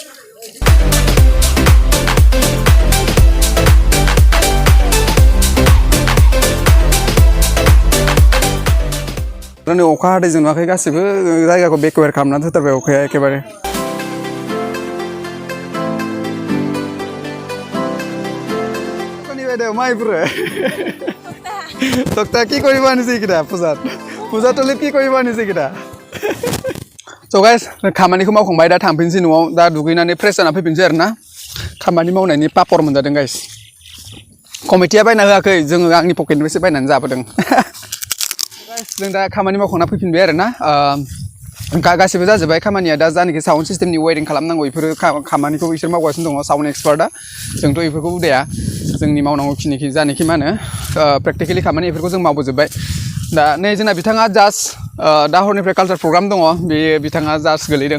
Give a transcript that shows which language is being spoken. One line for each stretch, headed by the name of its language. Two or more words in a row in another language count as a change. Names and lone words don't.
Bodo: नै अखा हादैजों नुवाखै गासिबो जायगाखौ बेकवेर खालामनानै होथारबाय अखाया एखेबारे माइफोर
Assamese: তক্তা কি কৰিব আনিছে এইকেইটা পূজাতলিত কি কৰিব আনিছে এইকেইটা
English: so guys
Bodo: खामानिखौ मावखांबाय दा थांफिनसै न'आव दा दुगैनानै फ्रेस जाना फैफिनसै आरो ना खामानि मावनायनि पापर मोनजादों गाइस कमिटिया बायना होआखै जोङो आंनि पकेटनिफ्रायसो बायनानै जाबोदों जों दा खामानि मावखांना फैफिनबाय आरो ना गासिबो जाजोब्बाय खामानिया दा जानाखि साउन्ड सिस्टेमनि वेरिं खालामनांगौ बेफोरो खामानिखौ बिसोर मावगासिनो दङ साउन्ड एक्सपार्टआ जोंथ' बेफोरखौ उदाया जोंनि मावनांगौ खिनिखि जानाखि मा होनो प्रेक्टिकेलि खामानि बेफोरखौ जों मावबोजोब्बाय दा नै जोंना बिथाङा जास्ट दा हरनिफ्राय
English: culture program
Bodo: दङ बे बिथाङा जास्ट गोलैदों